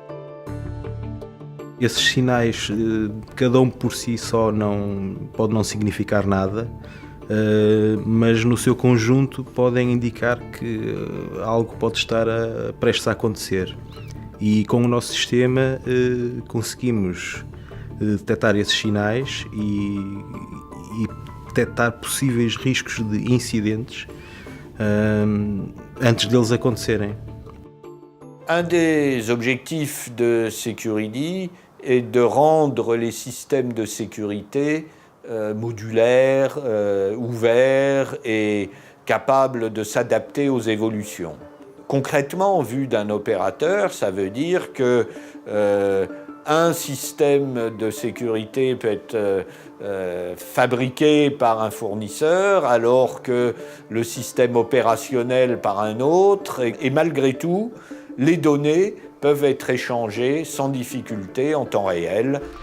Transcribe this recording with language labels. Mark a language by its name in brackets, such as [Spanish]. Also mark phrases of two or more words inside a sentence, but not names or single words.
[Portuguese] Esses sinais, cada um por si só pode não significar nada, mas no seu conjunto podem indicar que algo pode estar prestes a acontecer. E com o nosso sistema conseguimos detectar esses sinais e detectar possíveis riscos de incidentes antes deles acontecerem. [French] Un des objectifs de Security est de rendre les systèmes de sécurité modulaires, ouverts et capables de s'adapter aux évolutions. Concrètement, vu d'un opérateur, ça veut dire que un système de sécurité peut être fabriqué par un fournisseur alors que le système opérationnel par un autre et malgré tout, les données peuvent être échangées sans difficulté en temps réel.